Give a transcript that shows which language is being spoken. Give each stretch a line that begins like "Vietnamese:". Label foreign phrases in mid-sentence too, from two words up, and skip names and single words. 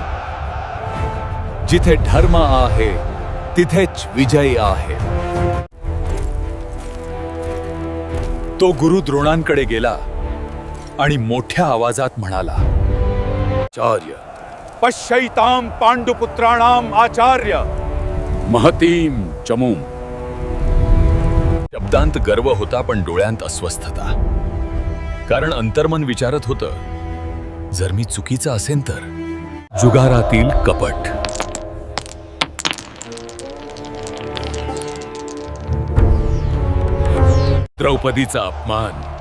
Marathi: जिथे धर्म आहे तिथेच विजय आहे. तो गुरु द्रोणांकडे गेला आणि मोठ्या आवाजात म्हणाला,
Sanskrit: आचार्य, पश्यैतां पांडुपुत्राणाम आचार्य महतीं चमूं.
Marathi: शब्दांत गर्व होता पण डोळ्यांत अस्वस्थता. कारण अंतर्मन विचारत होतं, जर मी चुकीचा असेन तर. जुगारातील कपट. द्रौपदीचा अपमान.